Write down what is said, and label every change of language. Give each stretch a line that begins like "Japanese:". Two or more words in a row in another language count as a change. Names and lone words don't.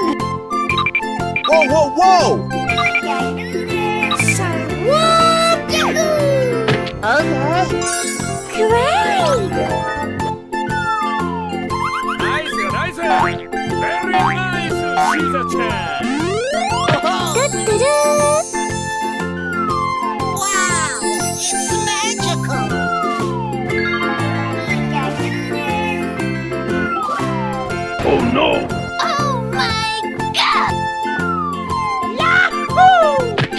English: Whoa, whoa, whoa! Whoop! Yahoo! Okay. Great! Nice, nice. Very nice, Caesar-chan. Da-da-da! Wow! It's magical! Oh no. Oh my god! Yahoo!